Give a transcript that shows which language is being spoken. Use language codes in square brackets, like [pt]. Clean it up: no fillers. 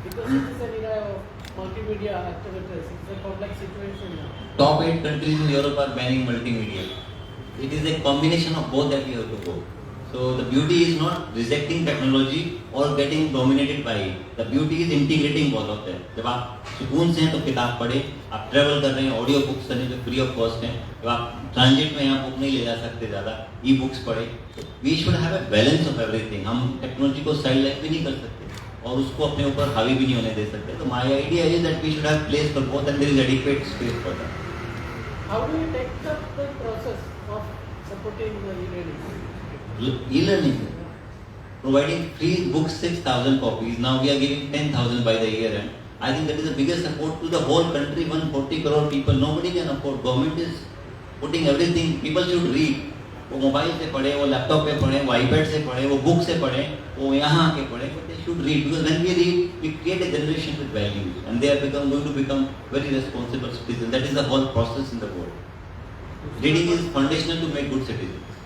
[en] Because it is an era of multimedia activities. It's a complex situation now. Top 8 countries in Europe are banning multimedia. It is a combination of both that we have to go. So the beauty is not rejecting technology or getting dominated by it. The beauty is integrating both of them. [hi] जब आप सुकून से हैं तो किताब पढ़े, आप travel कर रहे हैं ऑडियो बुक्स करने जो फ्री ऑफ कॉस्ट हैं, जब आप ट्रांजिट में यहाँ बुक नहीं ले जा सकते ज़्यादा, ई बुक्स पढ़े. [en] We should have a balance of everything. [hi] हम टेक्नोलॉजी को साइड लाइन भी नहीं कर सकते और उसको अपने ऊपर हावी भी नहीं होने दे सकते. [en] तो my idea is that we should have place for both and there is adequate space for that. How do you take up the process of supporting the e-learning? E-learning, providing free books 6,000 copies. Now we are giving 10,000 by the year end. I think that is the biggest support to the whole country. 140 crore people, nobody can afford. Government is putting everything. People should read. [hi] वो mobile से पढ़े, वो laptop पे पढ़े, वो iPad से पढ़े, वो बुक से पढ़े, वो यहाँ आके पढ़े. [en] But they should read because when we read, we create a generation with values, and they are going to become very responsible citizens. That is the whole process in the world. Reading is foundational to make good citizens.